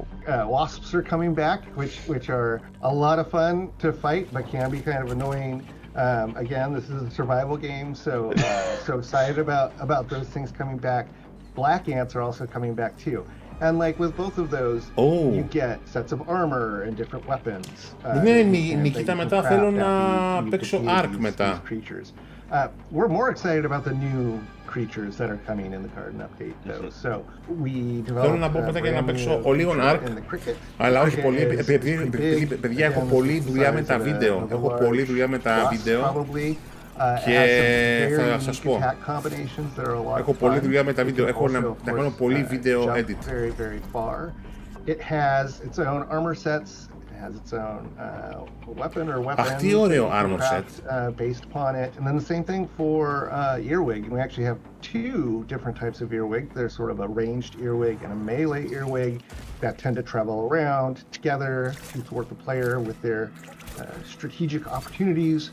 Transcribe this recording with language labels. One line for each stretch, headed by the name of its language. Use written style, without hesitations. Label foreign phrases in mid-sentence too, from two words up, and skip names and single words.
English: Wasps are coming back, which are a lot of fun to fight, but can be kind of annoying. Again, this is a survival game, so excited about those things coming back. Black ants are also coming back too. And like with both of those, you get sets of armor and different weapons.
Greek: Ναι, Νικήτα, μετά θέλω να παίξω Ark μετά.
English: We're more excited about the new creatures that are coming in the garden update though. So we developed
Greek: θέλω να πω μετά και να παίξω ο λίγο Ark, αλλά όχι πολύ, παιδιά, έχω πολλή δουλειά με τα βίντεο. Έχω πολλή δουλειά με τα βίντεο. Και θα σας πω, έχω πολλή δουλειά με τα βίντεο, έχω να κάνω πολύ βίντεο edit.
English: It has its own armor sets, has its own weapon or
Greek: Αχ, τι ωραίο
English: armor set. Based upon it. And then the same thing for earwig. And we actually have two different types of earwig. There's sort of a ranged earwig and a melee earwig that tend to travel around together to thwart the player with their strategic opportunities.